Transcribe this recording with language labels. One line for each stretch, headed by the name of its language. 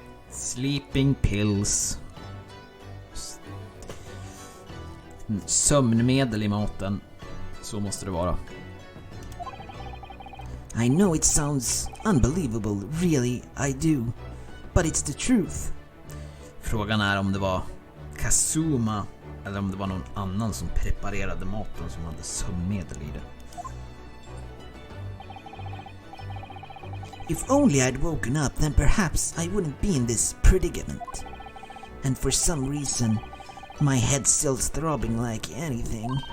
English: Sleeping pills.
Swedish: Sömnmedel i maten. Så måste det vara.
English: I know it sounds unbelievable, really, I do. But it's the truth.
Swedish: Frågan är om det var Kasuma eller om det var någon annan som preparerade maten som hade sömnmedel i det.
English: If only I'd woken up, then perhaps I wouldn't be in this predicament. And for some reason, My head's still throbbing like anything.